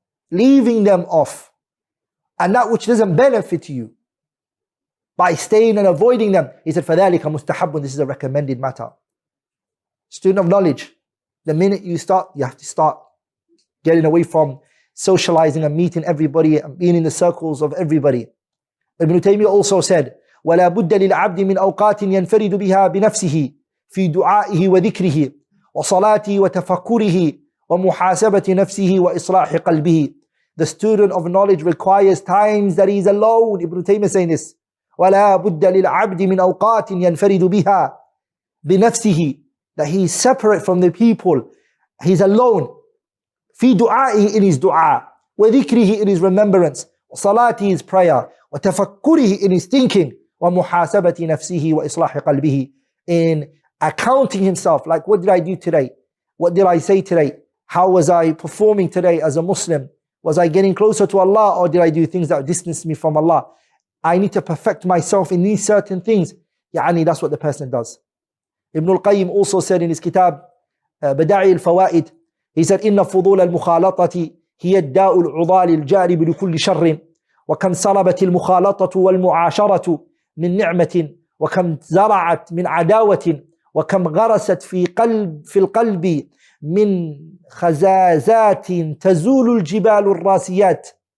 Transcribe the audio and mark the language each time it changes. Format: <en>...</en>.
<en>leaving them off, and that which doesn't benefit you, by staying and avoiding them. He said,</en> <ar>فَذَلِكَ مُسْتَحَبٌ,</ar> <en>this is a recommended matter. Student of knowledge, the minute you have to start getting away from socializing and meeting everybody and being in the circles of everybody. Ibn Taymiyyah also said,</en> <ar>وَلَا بُدَّ لِلْعَبْدِ مِنْ أَوْقَاتٍ يَنْفَرِدُ بِهَا بِنَفْسِهِ فِي دُعَائِهِ وَذِكْرِهِ وَصَلَاتِهِ وَتَفَكُّرِهِ وَمُحَاسَبَةِ نَفْسِهِ وَإِصْلَاحِ قَلْبِهِ.</ar> <en>The student of knowledge requires times that he is alone. Ibn Taymiyyah saying this.</en> <ar>وَلَا بُدَّ لِلْعَبْدِ مِنْ أَوْقَاتٍ يَنْفَرِدُ بِهَا بِنَفْسِهِ,</ar> <en>that he is separate from the people. He's alone.</en> <ar>فِي دُعَائِهِ,</ar> <en>in his dua. وَذِكْرِهِ, in his remembrance.</en> <ar>وَصَلَاتِهِ,</ar> <en>his prayer.</en> <ar>وَتَفَكُّرِهِ,</ar> <en>in his thinking.</en> <ar>وَمُحَاسَبَةِ نَفْسِهِ وَإِصْلَاحِ قَلْبِهِ,</ar> <en>in accounting himself. Like, what did I do today? What did I say today? How was I performing today as a Muslim? Was I getting closer to Allah, or did I do things that distanced me from Allah? I need to perfect myself in these certain things. That's what the person does. Ibn al-Qayyim also said in his kitab Bada'i al-Fawaid, he said,</en> <ar>إِنَّ فُضُولَ الْمُخَالَطَةِ هِيَ الدَّاءُ الْعُضَالِ الْجَارِبُ لِكُلِّ شَرٍّ وَكَمْ صَلَبَتِ الْمُخَالَطَةُ وَالْمُعَاشَرَةُ مِنْ نِعْمَةٍ وَكَمْ زَرَعَتْ مِنْ عَدَاوَةٍ وَكَمْ غَرَسَتْ في القلب من خزازات تزول الجبال الراسيات</ar>